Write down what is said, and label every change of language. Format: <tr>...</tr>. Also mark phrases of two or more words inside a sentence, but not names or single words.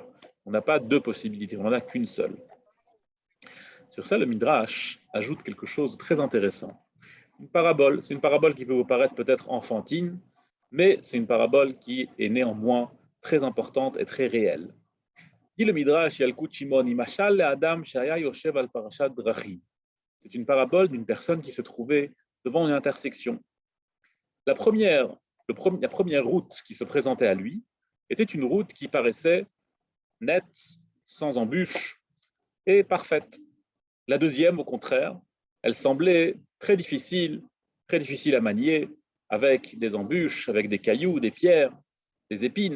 <fr>On n'a pas deux possibilités, on n'en a qu'une seule. Sur ça, le Midrash ajoute quelque chose de très intéressant. Une parabole, c'est une parabole qui peut vous paraître peut-être enfantine, mais c'est une parabole qui est néanmoins très importante et très réelle. Dit le Midrash,</fr> <he>Yalkut Shimoni, משל לאדם שהיה יושב על פרשת דרכים.</he> <fr>C'est une parabole d'une personne qui se trouvait devant une intersection. La première route qui se présentait à lui était une route qui paraissait nette, sans embûches et parfaite. La deuxième, au contraire, elle semblait très difficile à manier, avec des embûches, avec des cailloux, des pierres, des épines.</fr>